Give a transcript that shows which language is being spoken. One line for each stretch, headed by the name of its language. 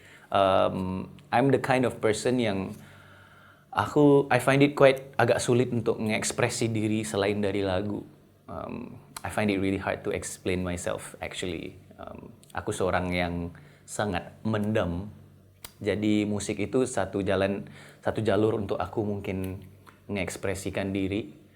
English: I'm the kind of person yang I find it quite
Indonesian: agak sulit untuk mengekspresi diri selain dari lagu.
English: I find it really hard to explain myself actually.
Indonesian: Aku seorang yang sangat mendem. Jadi musik itu satu jalur untuk aku mungkin mengekspresikan diri.